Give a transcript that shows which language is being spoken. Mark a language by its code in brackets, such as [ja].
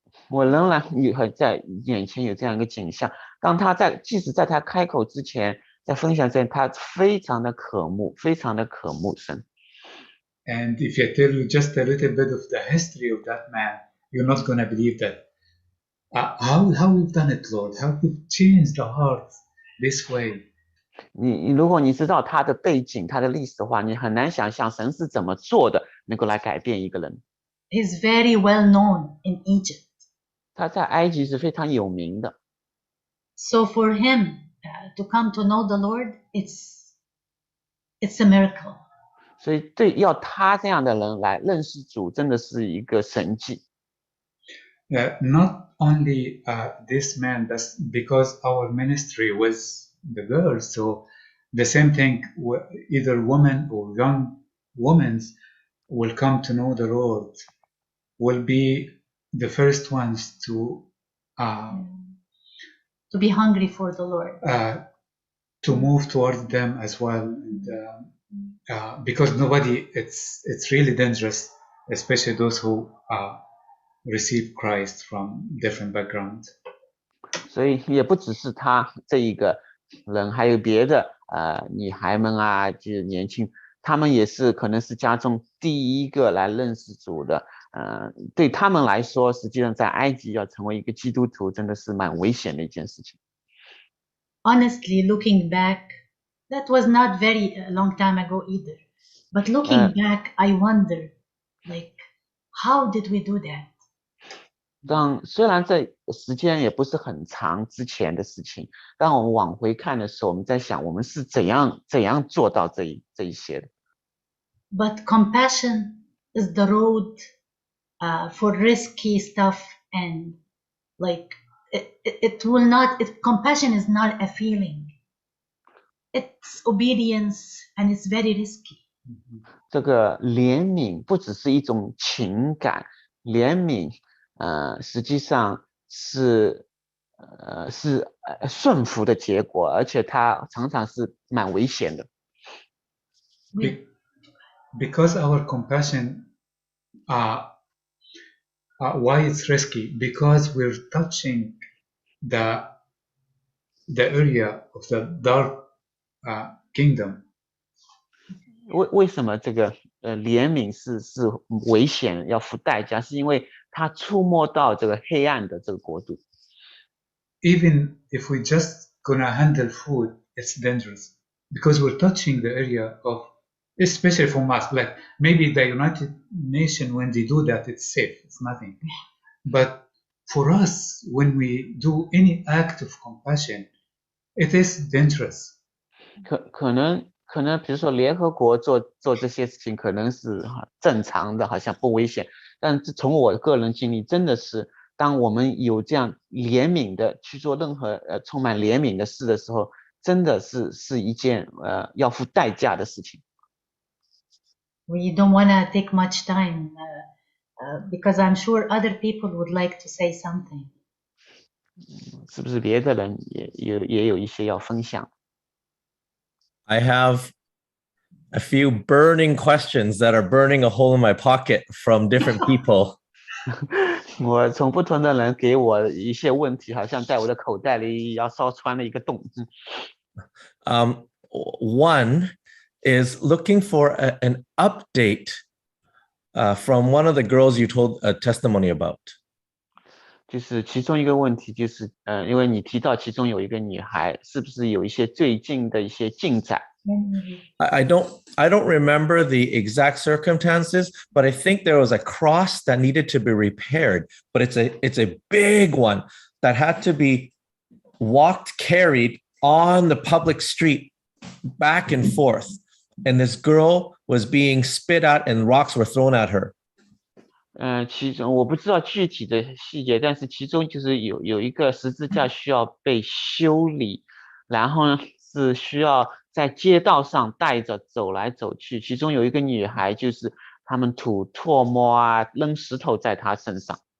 [zh] 我仍然在眼前有这样一个景象，当他即使在他开口之前，在分享之前，他非常的渴慕，非常的渴慕神。 [en] And if I tell you just a little bit of the history of that man, you're not going to believe that. How we've done it, Lord? How we've changed the hearts this way? [zh] 如果你知道他的背景、他的历史的话，你很难想象神是怎么做的，能够来改变一个人。 [en] He's very well known in Egypt. [zh] 他在埃及是非常有名的。 [en] So for him to come to know the Lord, it's a miracle. [zh] 所以要他这样的人来认识主，真的是一个神迹。 [en] Not only this man, but because our ministry was the girls, so the same thing, either women or young women will come to know the Lord, will be the first ones to be hungry for the Lord, to move towards them as well, and, because nobody, it's really dangerous, especially those who receive Christ from different backgrounds. [zh] 所以也不只是他这一个人，还有别的女孩们啊，就是年轻，他们也是可能是家中第一个来认识主的。对他们来说，实际上在埃及要成为一个基督徒，真的是蛮危险的一件事情。 [en] Honestly, looking back, that was not very long time ago either. But looking back, I wonder, like, how did we do that? [zh] 虽然这时间也不是很长之前的事情，当我们往回看的时候，我们在想我们是怎样做到这一些的。 [en] But compassion is the road for risky stuff, and like it will not. Compassion is not a feeling. It's obedience, and it's very risky. [zh] 这个怜悯不只是一种情感，怜悯实际上是顺服的结果，而且它常常是蛮危险的。 [en] Because our compassion, why it's risky? Because we're touching the area of the dark kingdom. [zh] 为什么这个怜悯是危险要付代价？是因为它触摸到这个黑暗的这个国度。 [en] Even if we just gonna handle food, it's dangerous because we're touching the area of, especially for us, like maybe the United Nations, when they do that, it's safe, it's nothing. But for us, when we do any act of compassion, it is dangerous. [zh] 可能比如说联合国做这些事情可能是正常的，好像不危险，但是从我个人经历，真的是当我们有这样怜悯的去做任何充满怜悯的事的时候，真的是一件要付代价的事情。 [en] We don't want to take much time because I'm sure other people would like to say something. [zh] 是不是别的人也有一些要分享？ [en] I have a few burning questions that are burning a hole in my pocket from different people. [zh] 我从不同的人给我一些问题，好像在我的口袋里要烧穿了一个洞。 [en] One is looking for an update from one of the girls you told a testimony about. [zh] 就是其中一个问题就是，因为你提到其中有一个女孩，是不是有一些最近的一些进展？ [en] I don't remember the exact circumstances, but I think there was a cross that needed to be repaired. But it's a big one that had to be walked, carried on the public street, back and forth. And this girl was being spit at, and rocks were thrown at her. [zh] 其中我不知道具体的细节，但是其中就是有一个十字架需要被修理，然后呢是需要在街道上带着走来走去，其中有一个女孩就是他们吐唾沫啊，扔石头在她身上。